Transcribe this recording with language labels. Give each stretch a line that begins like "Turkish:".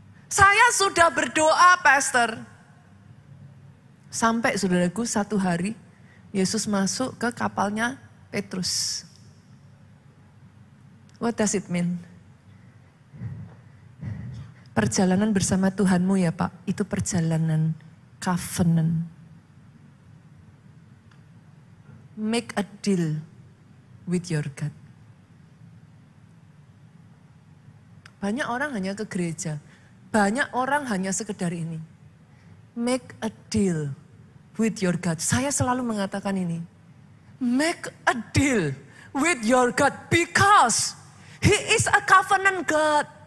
Indonesian: Saya sudah berdoa, Pastor. Sampai saudaraku satu hari Yesus masuk ke kapalnya Petrus.
English: What does it mean?
Indonesian: Perjalanan bersama Tuhanmu ya Pak, itu perjalanan covenant.
English: Make a deal with your God.
Indonesian: Banyak orang hanya ke gereja, banyak orang hanya sekedar ini.
English: Make a deal with your God.
Indonesian: Saya selalu mengatakan ini.
English: Make a deal with your God because He is a covenant God.